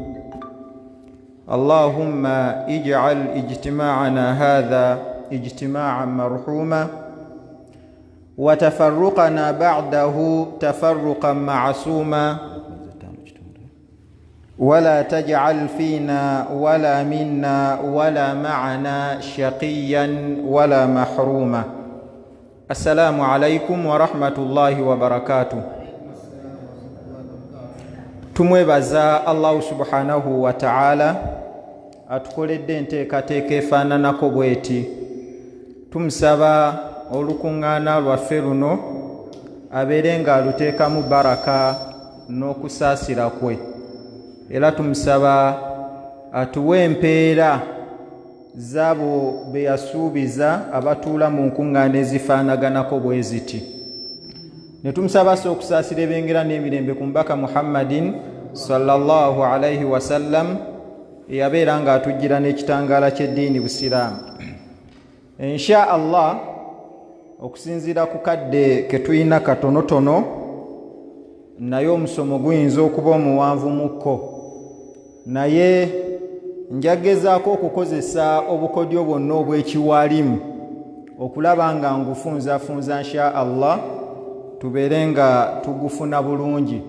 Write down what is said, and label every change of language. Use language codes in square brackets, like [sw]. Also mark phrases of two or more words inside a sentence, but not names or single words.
[ar] اللهم اجعل اجتماعنا هذا اجتماعا مرحوما وتفرقنا بعده تفرقا معصوما ولا تجعل فينا ولا منا ولا معنا شقيا ولا محروما. السلام عليكم ورحمة الله وبركاته. [lg] tumwebaza [ar] الله سبحانه وتعالى [lg] atukoledde enteekateeka efaananako bweti. Tumusaba olukuŋŋaana lwaffe luno abeere nga aluteekamu baraka n'okusaasira kwe, era tumusaba atuwe empeera z'abo be yasuubiza abatuula mu nkuŋŋaana ezifaanaganako bwe ziti. Ne tumusaba okusaasira ebengera n'emirembe ku mubaka Muhammadin [ar] صلى الله عليه وسلم [lg] eyabeera nga atujjira n'ekitangaala ky'eddiini Busiraamu. [ar] إن شاء الله, [lg] okusinziira ku kadde ke tulina katonotono naye omusomo guyinza okuba omuwanvu mukko, naye njagezaako okukozesa obukodyo bwonna obw'ekiwaalimu okulaba nga ngufunzafunza [ar] إن شاء الله [lg] tubeere nga tugufuna bulungi.